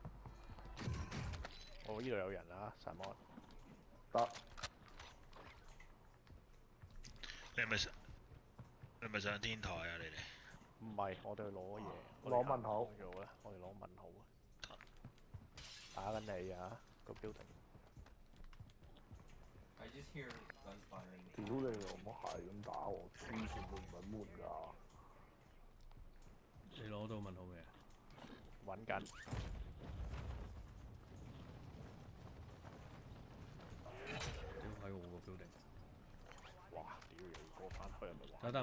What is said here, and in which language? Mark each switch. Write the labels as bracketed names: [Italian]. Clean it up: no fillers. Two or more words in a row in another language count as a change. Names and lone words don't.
[Cantonese] 我呢度有人啊，神魔。得。你係咪上天台啊？你哋？唔係，我哋去攞嘢。攞問號。做啦，我哋攞問號啊！打緊你啊，個 building。 [English] I just hear gunfire. [Cantonese] 屌你老母係咁打我，黐線都唔係悶㗎。你攞到問號未啊？揾緊。屌喺我個 building。哇！屌又過翻去係咪話？